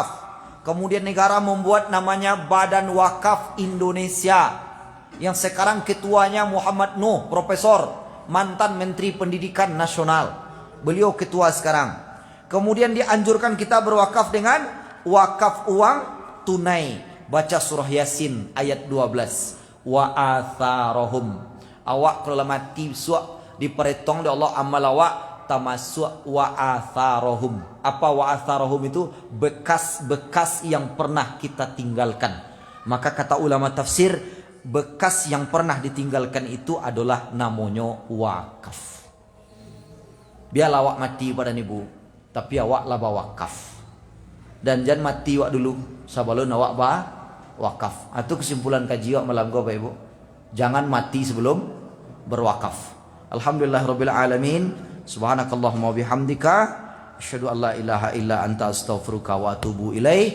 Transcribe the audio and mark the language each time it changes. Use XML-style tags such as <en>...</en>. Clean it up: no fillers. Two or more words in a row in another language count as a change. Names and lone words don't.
<id>Kemudian negara membuat namanya Badan Wakaf Indonesia. Yang sekarang ketuanya Muhammad Nuh, Profesor, mantan Menteri Pendidikan Nasional. Beliau ketua sekarang. Kemudian dianjurkan kita berwakaf dengan wakaf uang tunai. Baca surah Yasin ayat 12.</id> <ar>وآثارهم.</ar> <min>Awak kalau mati suak diperetong oleh Allah amal awak.</min> <id>Tamasuk</id> <ar>وآثارهم.</ar> <id>Apa</id> <ar>وآثارهم</ar> <id>itu? Bekas-bekas yang pernah kita tinggalkan. Maka kata ulama tafsir, bekas yang pernah ditinggalkan itu adalah namanya wakaf.</id> <min>Biarlah awak mati pada ibu, tapi awak lah wakaf. Dan jangan mati awak dulu, sabalun awak wakaf.</min> <id>Itu kesimpulan kaji awak malam Bapak Ibu. Jangan mati sebelum berwakaf.</id> <ar>الحمد لله رب العالمين. سبحانك اللهم وبحمدك أشهد أن لا إله إلا أنت أستغفرك وأتوب إليه.</ar>